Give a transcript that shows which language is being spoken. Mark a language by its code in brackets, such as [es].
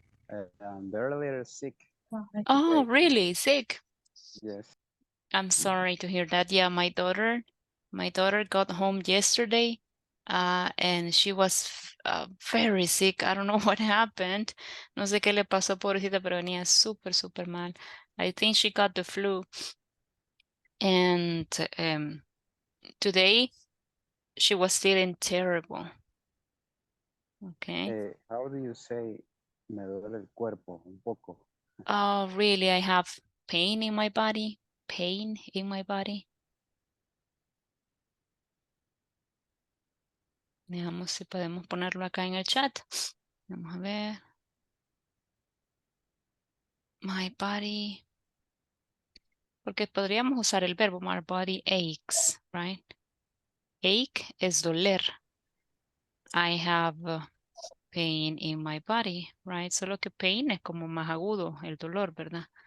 [en] I'm barely sick. Oh, really? Sick? Yes. I'm sorry to hear that. Yeah, my daughter got home yesterday, and she was very sick. I don't know what happened. [es] No sé qué le pasó, pobrecita, pero venía súper, súper mal. [en] I think she got the flu. And today she was feeling terrible. Okay. How do you say [es] me duele el cuerpo un poco? [en] Oh, really? I have pain in my body. Pain in my body. [es] Veamos si podemos ponerlo acá en el chat. Vamos a ver. [en] My body. [es] Porque podríamos usar el verbo [en] my body aches, right? [es] Ache es doler. [en] I have pain in my body, right? [es] Solo que pain es como más agudo el dolor, ¿verdad?